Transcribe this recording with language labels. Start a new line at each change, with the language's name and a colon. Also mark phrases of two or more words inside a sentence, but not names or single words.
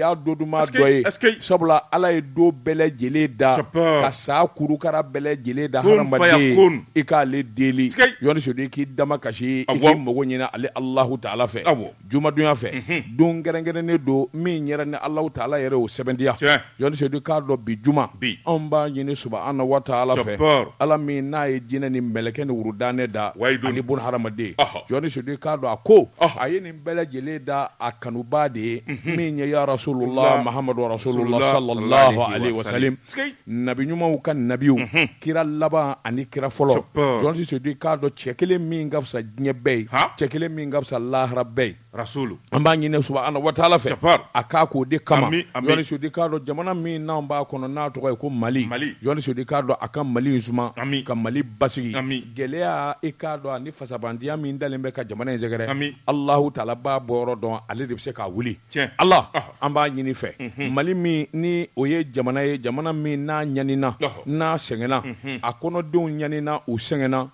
Bambara: y'a doduma dɔ ye sabula ala ye do bɛɛ lajɛlen da ka sa kurukara bɛɛ lajɛlen da hadamaden i k'ale deli jɔnni sodi k'i dama kasi i k'i mago ɲini ale Alahu Taala fɛ jumadonya fɛ don kɛrɛnkɛrɛnnen don min yɛrɛ ni Alahu Taala yɛrɛ y'o sɛbɛntiya jɔnni sodi k'a dɔn bi juma anw b'a ɲini
Arabic: سبحانه وتعالى
Bambara: fɛ ala min n'a ye jinɛ ni mɛlɛkɛ ni wurudanɛ da ani bun hadamaden jɔnni sodi k'a dɔn a ko a ye nin bɛɛ lajɛlen da a kanuba de ye min ye
Arabic: يا رسول الله محمد رسول الله صلى الله عليه وسلم
Bambara: nabi ɲumanw ka nabiw kira laban ani kira fɔlɔ jɔnni sodi k'a dɔn cɛ kelen min ka fisa diɲɛ bɛɛ ye cɛ kelen min ka fisa lahara bɛɛ ye rasulu an b'a ɲini
Arabic: سبحانه وتعالى
Bambara: fɛ a k'a k'o de kama jɔnni sodi k'a dɔn jamana min n'anw b'a kɔnɔ n'a tɔgɔ ye ko Mali jɔnni sodi k'a dɔn a ka Mali suma ka Mali basigi gɛlɛya i k'a dɔn ani fasabandiya min dalen bɛ ka jamana in sɛgɛrɛ Alahu Taala b'a bɔyɔrɔ dɔn ale de bɛ se k'a wuli Allah an b'a ɲini fɛ Mali min ni o ye jamana ye jamana min n'a ɲanina n'a sɛgɛnna a kɔnɔdenw ɲanina u sɛgɛnna